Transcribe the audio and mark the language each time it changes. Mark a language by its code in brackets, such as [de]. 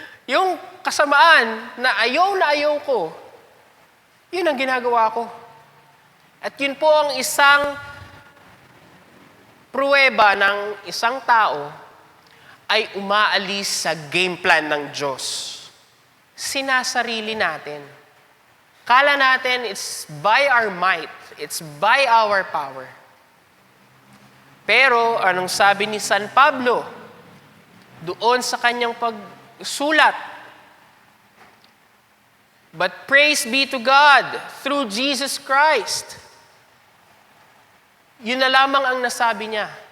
[tl] Yung kasamaan na ayaw ko, yun ang ginagawa ko. At yun po ang isang pruweba ng isang tao ay umaalis sa game plan ng Diyos. Sinasarili natin. Kala natin [en] it's by our might, it's by our power. [tl] Pero anong sabi ni San Pablo doon sa kanyang pagsulat? [en] But praise be to God through Jesus Christ. [tl] Yun na lamang ang nasabi niya.